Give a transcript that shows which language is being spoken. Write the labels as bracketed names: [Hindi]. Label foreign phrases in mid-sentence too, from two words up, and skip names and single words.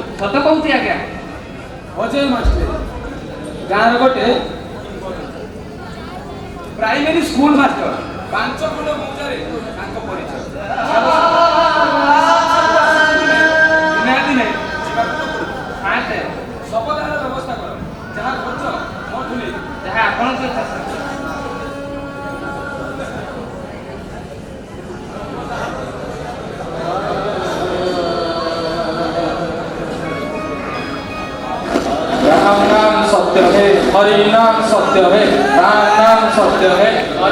[Odia] ସତ କହୁଛି ଆଜ୍ଞା। ଅଜୟ ମାଷ୍ଟର ଗାଁର ଗୋଟେ ପ୍ରାଇମେରୀ ସ୍କୁଲ ମାଷ୍ଟର 5 ଖଣ୍ଡ ମୌଜାରେ ତାଙ୍କ ପରିଚୟ ନିହାତି ନାହିଁ ଯିବାକୁ ତ ପଡ଼ିବ ଶବଦାହର ବ୍ୟବସ୍ଥା କର ଯାହା ଖର୍ଚ୍ଚ ମୋଠୁ ନେଇ ଯାହା ଆପଣଙ୍କ [Hindi] राम नाम सत्य है हरि नाम सत्य है राम नाम सत्य है हरि